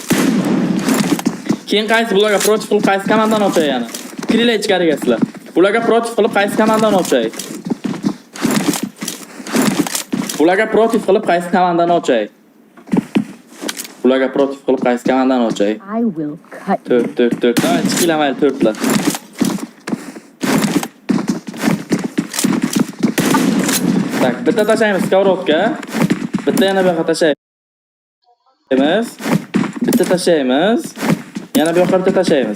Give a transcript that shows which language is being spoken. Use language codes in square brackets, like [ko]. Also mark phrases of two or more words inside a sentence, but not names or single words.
[uz] Keyin qaysi bularga protiv qilib qaysi komandani ochay yana? Kiringlar ichkariga sizlar. Bularga protiv qilib qaysi komandani ochay? Bularga protiv qilib qaysi komandani ochay? Bularga protiv qilib qaysi komandani ochay? [en] I will cut. [uz] 4. Davay, chiqinglar mayli 4lar. Tak, bitta tashlaymiz skоворodka. Bitta yana bu yoqqa tashlaymiz. Bitta tashlaymiz. Yana bu yoqqa bitta tashlaymiz.